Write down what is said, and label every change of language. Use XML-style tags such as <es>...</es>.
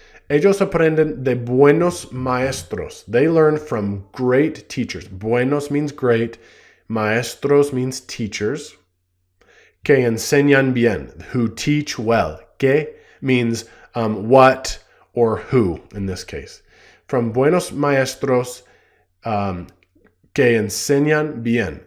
<es>Ellos aprenden de buenos maestros.</es> <en>They learn from great teachers. Buenos means great. Maestros means teachers.</en> <es>Que enseñan bien,</es> <en>who teach well. Que means what or who in this case.</en> <es>From buenos maestros que enseñan bien.</es>